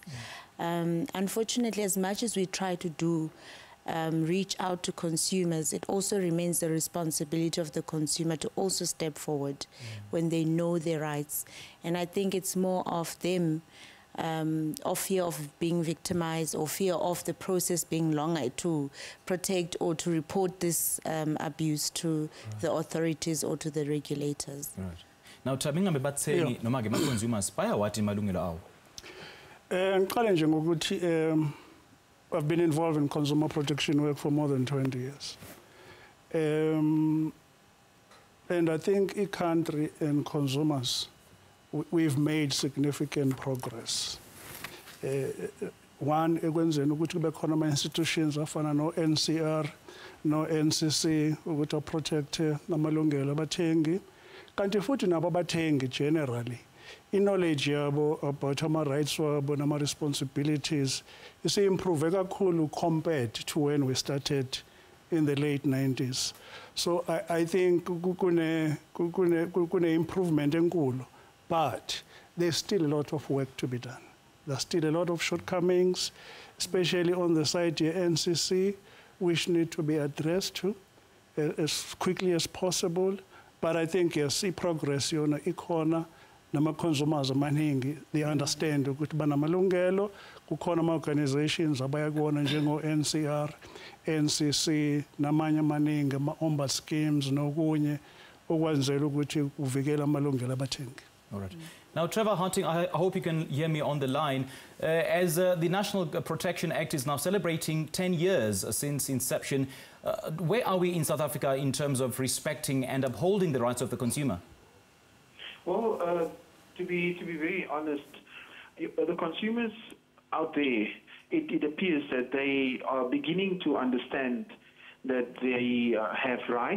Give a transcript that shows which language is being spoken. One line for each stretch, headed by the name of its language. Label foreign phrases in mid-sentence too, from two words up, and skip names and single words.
English: Unfortunately, as much as we try to do reach out to consumers, it also remains the responsibility of the consumer to also step forward when they know their rights. And I think it's more of them, of fear of being victimized or fear of the process being longer to protect or to report this abuse to the authorities or to the regulators. Right. Now,
Zulu: Tabinga bathengi noma ke consumers bayawathi malungelo awo. Ngiqale nje ngokuthi
English: I've been involved in consumer protection work for more than 20 years. And I think in country and consumers, we've made significant progress. One,
Zulu: ekwenzeni ukuthi kube khona ama-institutions afana no-NCR, no-NCC, ukuthi protect namalungelo abathengi. Kanti futhi nabo abathengi generally, knowledge yabo about ama-rights wabo nama-responsibilities isi-improve kakhulu
English: compared to when we started in the late 90s. So I think
Zulu: kune improvement enkulu,
English: but there's still a lot of work to be done. There's still a lot of shortcomings, especially on the side of NCC, which need to be addressed to as quickly as possible. But I think yes, progress
Zulu: yona ikhona. Nama-consumers amaningi,
English: they understand
Zulu: ukuthi banamalungelo, kukhona ama-organizations abayakubona njengo-NCR, NCC, namanye amaningi, ama-
English: ombud schemes,
Zulu: nokunye okwenzela ukuthi kuvikela amalungelo abathengi.
English: All right. Now, Trevor Harting, I hope you can hear me on the line. As the National Protection Act is now celebrating 10 years since inception, where are we in South Africa in terms of respecting and upholding the rights of the consumer? Well, to be very honest, the consumers out there, it appears that they are beginning to understand that they have rights.